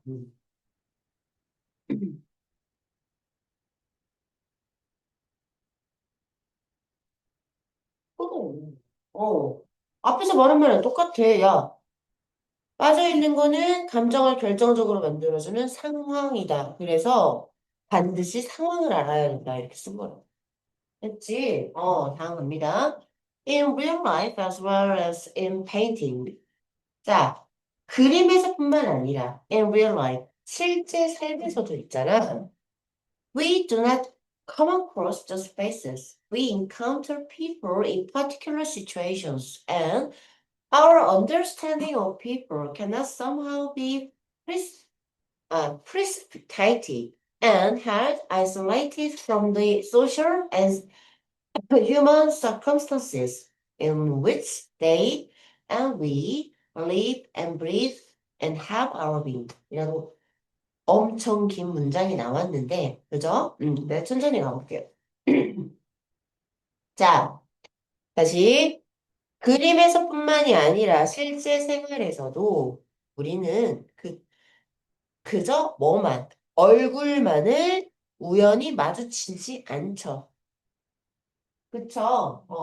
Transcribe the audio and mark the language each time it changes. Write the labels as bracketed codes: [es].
[ko] 그래. 어. 앞에서 말한 말은 똑같아. 야, 빠져있는 거는 감정을 결정적으로 만들어주는 상황이다. 그래서 반드시 상황을 알아야 된다. 이렇게 쓴 거라. 됐지? 다음 갑니다. [en] In real life as well as in painting. [ko] 자, 그림에서뿐만 아니라 [en] in real life, [ko] 실제 삶에서도 있잖아. [en] We do not come across those faces. We encounter people in particular situations, and our understanding of people cannot somehow be precipitated and held isolated from the social and human circumstances in which they and we live and breathe and have our being. [ko] 이라고 엄청 긴 문장이 나왔는데, 그죠? 네, 천천히 가볼게요. 자, 다시. 그림에서뿐만이 아니라 실제 생활에서도 우리는 그저 뭐만, 얼굴만을 우연히 마주치지 않죠. 그쵸?